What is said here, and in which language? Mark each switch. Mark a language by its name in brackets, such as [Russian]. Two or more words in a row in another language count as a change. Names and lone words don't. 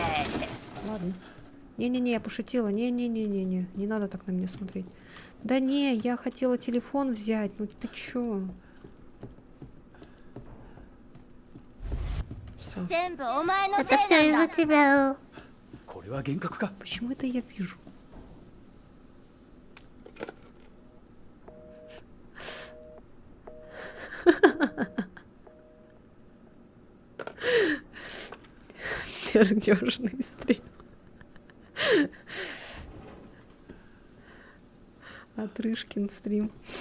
[Russian] Ладно. Не-не-не, я пошутила. Не-не-не-не-не. Не надо так на меня смотреть. Да не, я хотела телефон взять. Ну ты чё? Всё. Это все из-за тебя. [Japanese] これは幻覚か。 [Russian] Почему это я вижу? Пердёжный стрим. Отрышкин стрим.